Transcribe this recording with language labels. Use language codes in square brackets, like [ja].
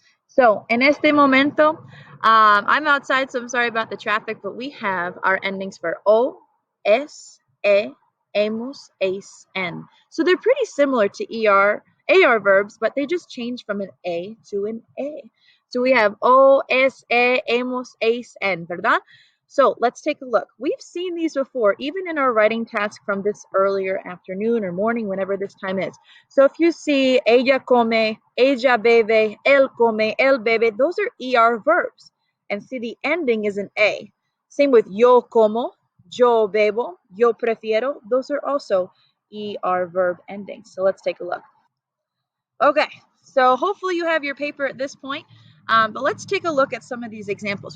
[en] So, [es] en este momento, [en] I'm outside, so I'm sorry about the traffic, but we have our endings for o, es, e, hemos, es, en. So they're pretty similar to AR verbs, but they just change from an A to an A. So we have o, es, e, hemos, es, en, ¿verdad? So let's take a look. We've seen these before, even in our writing task from this earlier afternoon or morning, whenever this time is. So if you see [es] ella come, ella bebe, él come, él bebe, [en] those are ER verbs. And see, the ending is an A. Same with [es] yo como, yo bebo, yo prefiero. [en] Those are also ER verb endings. So let's take a look. Okay, so hopefully you have your paper at this point. But let's take a look at some of these examples.